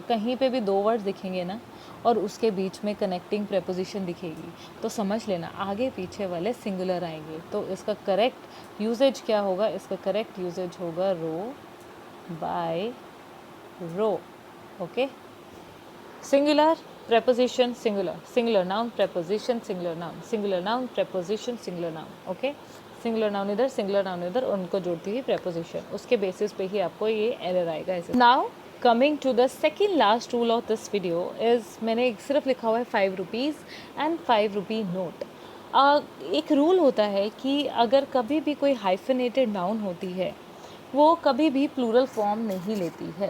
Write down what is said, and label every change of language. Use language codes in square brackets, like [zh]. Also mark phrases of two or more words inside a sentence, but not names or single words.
[hi] कहीं पे भी दो वर्ड दिखेंगे ना और उसके बीच में [en] connecting preposition [hi] दिखेगी तो समझ लेना आगे पीछे वाले सिंगुलर आएंगे। तो इसका [en] correct usage [hi] क्या होगा, इसका [en] correct usage [hi] होगा [en] row by row, [hi] ओके। [en] सिंगुलर preposition singular, singular noun preposition singular noun, singular noun preposition singular noun, ओके। singular noun [hi] इधर, [en] singular noun [hi] इधर, उनको जोड़ती हुई preposition, उसके बेसिस पे ही आपको ये एरर आएगा ऐसे। [en] Now coming to the second last rule of this video is, [hi] मैंने सिर्फ लिखा हुआ है [en] 5 rupees and 5 rupee note. [hi] एक रूल होता है कि अगर कभी भी कोई [en] hyphenated noun [hi] होती है वो कभी भी [en] plural form [hi] नहीं लेती है।